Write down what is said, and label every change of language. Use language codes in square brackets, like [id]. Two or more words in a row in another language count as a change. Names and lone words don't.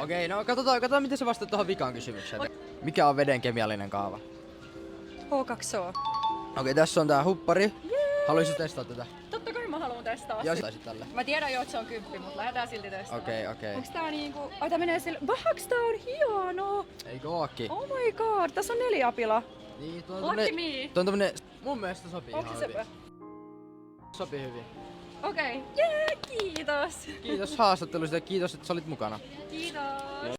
[fi] Okei, no katsotaan miten sä vastaat tuohon vikaan kysymykseen. Mikä on veden kemiallinen kaava? H2O. Okei, tässä on tää huppari. Haluaisit testata tätä? Totta kai mä haluan testaa. Ja sit tälle. Mä tiedän jo, että se on 10, mutta lähdetään silti testaamaan. Okei. Onks tää niinku... Ai tää menee sille... Vahaks tää on hieno! Eikö ookin? [en] Oh my god, [fi] tässä on 4 apila. Niin, tuo on [en] Lucky [fi] tommonen... [en] me. [fi] Tuo on tommonen... Mun mielestä sopii Onko ihan se hyvin. Sopii hyvin. Okei. Jee, kiitos. Kiitos haastattelusta ja kiitos, että sä olit mukana. Kiitos.